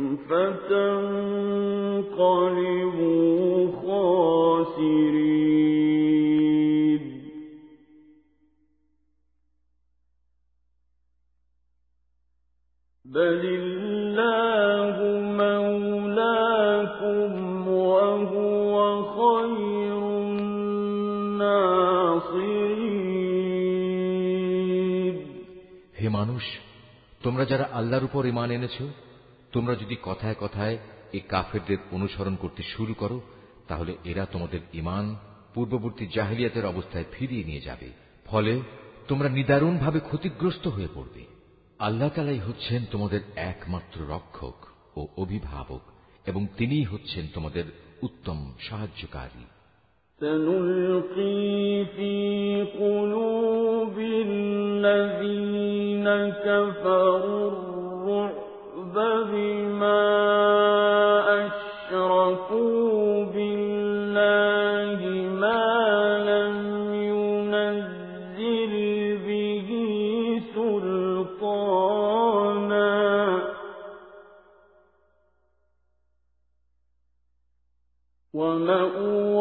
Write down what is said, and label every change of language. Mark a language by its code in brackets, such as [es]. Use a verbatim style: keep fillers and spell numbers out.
[ar] فَتَنقَلِبُوا خَاسِرِينَ بَلِ اللَّهُ مَوْلَاكُمْ وَهُوَ خَيْرُ النَّاصِرِينَ [bn] হে মানুষ, তোমরা যারা আল্লাহর উপর ঈমান এনেছো, তোমরা যদি কথায় কথায় এই কাফেরদের অনুসরণ করতে শুরু করো তাহলে এরা তোমাদের ঈমান পূর্ববর্তী জাহেলিয়াতের অবস্থায় ফিরিয়ে নিয়ে যাবে, ফলে তোমরা নিদারুণভাবে ক্ষতিগ্রস্ত হয়ে পড়বে। আল্লাহ তাআলাই হচ্ছেন তোমাদের একমাত্র রক্ষক ও অভিভাবক এবং তিনিই হচ্ছেন তোমাদের উত্তম সাহায্যকারী। [ar] سنلقي في قلوب الذين كفروا الرعب بما أشركوا بالله ما لم ينزل به سلطانا ومأواهم